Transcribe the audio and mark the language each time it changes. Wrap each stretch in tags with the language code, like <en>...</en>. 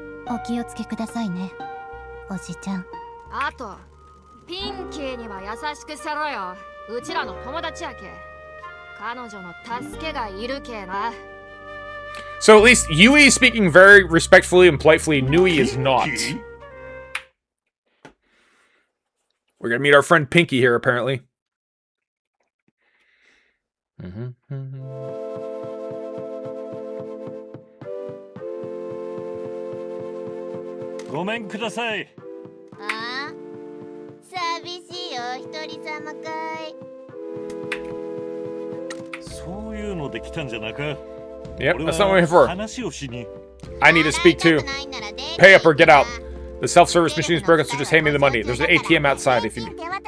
<ja>お気をつけくださいね、おじちゃん。あと、ピンキーには優しくせろよ。うちらの友達やけ。彼女の助けがいるけな。</ja> <en>So at least Yui is speaking very respectfully and politely. Nui is not. We're gonna meet our friend Pinky here, apparently.</en> <ja>ごめんください。ああ、寂しいよ、一人様かい。そういうので来たんじゃなか。</ja> <en>Yep, that's not what I'm here for.</en> <ja>話をしに。</ja> <en>I need to speak too. Pay up or get out. The self-service machine is broken, so just hand me the money. There's an ATM outside if you need.</en>